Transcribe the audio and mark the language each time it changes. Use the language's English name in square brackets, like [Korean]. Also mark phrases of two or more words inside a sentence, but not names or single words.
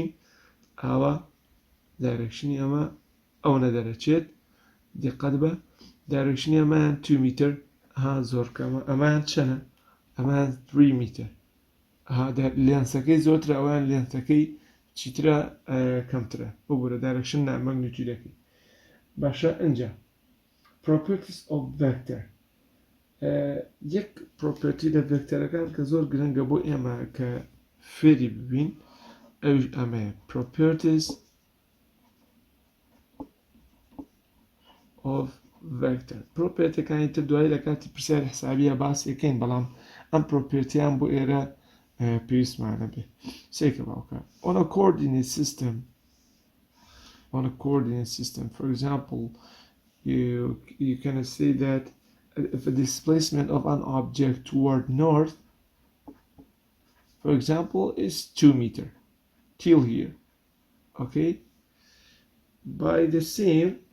[Central Kurdish] ئاوا دایرەکشنی ئەمە ئەوەنە دەرەچێت دقت بە دایرەکشنی ئەمەیان 2 میتر زۆر کەمە ئەمەیان چەنە ئەمەیان 3 میتر لێنسەکەی زۆرترە ئەویان لێنسەکەی چیترە کەمترە بۆ بۆرە دایرەکشن مەگنیتیودەکەی باشە ئەنجا [English] properties of vector [Central Kurdish] یەک property لە vectorەکان کە زۆر گرنگە بۆ ئێمە کە فێری ببین ئەوش ئەمەیە properties [English] of vector [Central Kurdish] propertyەکانی تر دوای لە کاتی پرسیاری حسابیە باسیەکەین بەڵام ئەم propertyیان بۆ ئێرە پێویستمانە بێ سێکە باوکە [English] on a coordinate system for example you can say that if a displacement of an object toward north for example is 2 meter till here okay by the same